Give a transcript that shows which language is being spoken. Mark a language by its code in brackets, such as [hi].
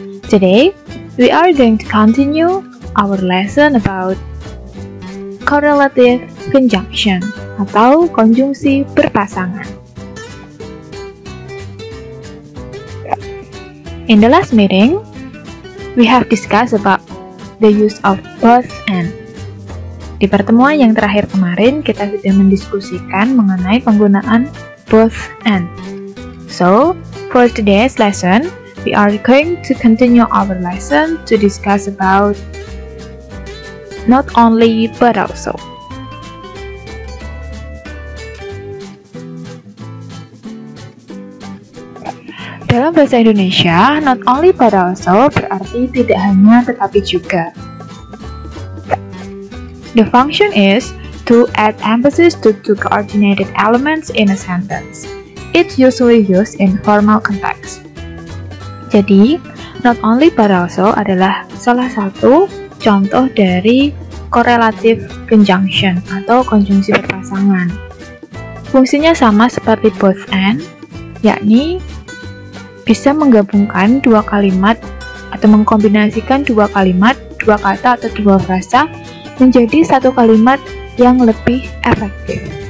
[en] Today, we are going to continue our lesson about correlative conjunction [id] atau konjungsi berpasangan. [en] In the last meeting, we have discussed about the use of both and. [id] Di pertemuan yang terakhir kemarin, kita sudah mendiskusikan mengenai penggunaan both and. [en] So, for today's lesson, we are going to continue our lesson to discuss about not only but also. [id] Dalam bahasa Indonesia, not only but also berarti tidak hanya tetapi juga. [en] The function is to add emphasis to two coordinated elements in a sentence. It's usually used in formal context. [id] Jadi, not only but also adalah salah satu contoh dari correlative conjunction atau konjungsi berpasangan. Fungsinya sama seperti both and, yakni bisa menggabungkan dua kalimat atau mengkombinasikan dua kalimat, dua kata atau dua frasa menjadi satu kalimat yang lebih efektif.